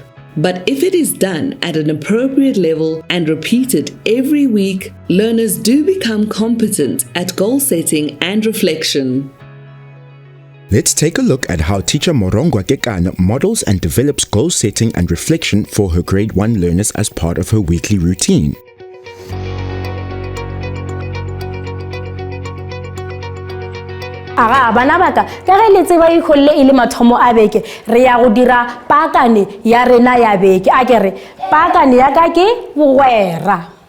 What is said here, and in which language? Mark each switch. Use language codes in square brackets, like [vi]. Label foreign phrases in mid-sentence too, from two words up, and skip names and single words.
[en] But if it is done at an appropriate level and repeated every week, learners do become competent at goal setting and reflection. Let's take a look at how teacher Morongwa Kekana models and develops goal setting and reflection for her grade 1 learners as part of her weekly routine. [nso] Aga bana baka ka ge le tseba ikholle ile mathomo a beke re ya go dira pakane ya rena ya beke a kere pakane ya ka ke bogwera.